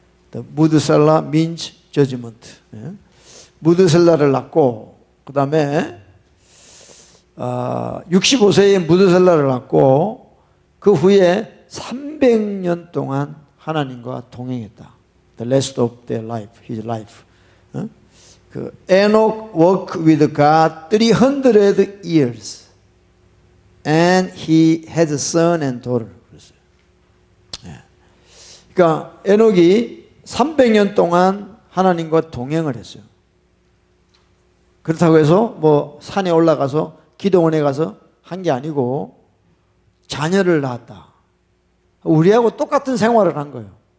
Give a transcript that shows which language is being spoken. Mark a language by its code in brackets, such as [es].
[en] The 무드셀라 means judgment. [ko] 무드셀라를 낳고 그 다음에 65세에 무드셀라를 낳고 그 후에 300년 동안 하나님과 동행했다. [en] The rest of their life, his life. 그 Enoch walked with God 300 years, and he had a son and daughter. [ko] 그러니까 에녹이 300년 동안 하나님과 동행을 했어요. 그렇다고 해서 뭐 산에 올라가서 기도원에 가서 한 게 아니고 자녀를 낳았다. 우리하고 똑같은 생활을 한 거예요.